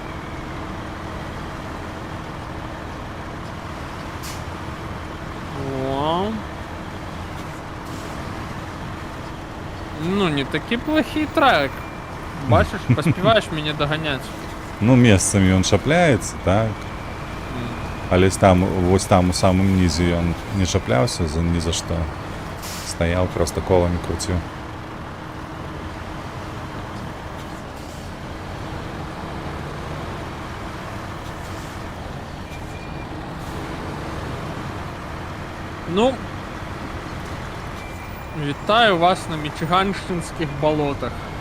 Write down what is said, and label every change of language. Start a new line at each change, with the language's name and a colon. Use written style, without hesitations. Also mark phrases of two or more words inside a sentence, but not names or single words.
Ukrainian: О. Ну, не такий плохий трек. Бачиш, поспіваєш мені доганяти.
Belarusian: Ну, месцамі ён шапляецца, так. Але там, вось там у самым нізе ён не шапляўся ні за што. Стаяў, просто коламі круціў.
Ukrainian: Ну, вітаю вас на Мічиганщинських болотах.